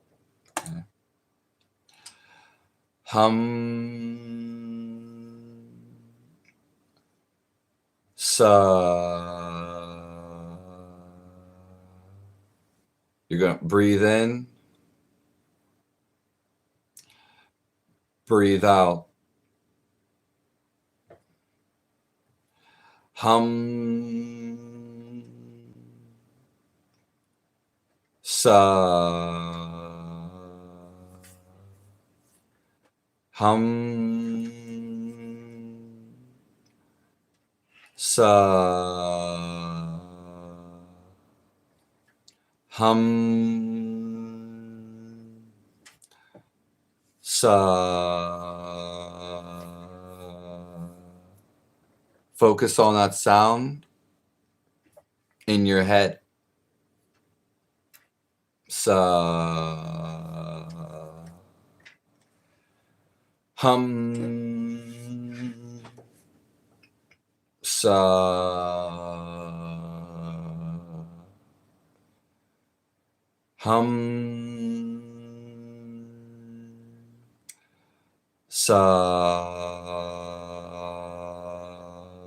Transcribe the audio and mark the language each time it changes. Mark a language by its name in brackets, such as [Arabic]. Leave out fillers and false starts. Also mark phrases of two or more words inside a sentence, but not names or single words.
[Sanskrit] Hum sa. [English] You're going to breathe in, breathe out. [Sanskrit] Hum sa. Hum sa. Hum sa. [English] Focus on that sound in your head. [Sanskrit] Sa. Hum sa. Hum sa.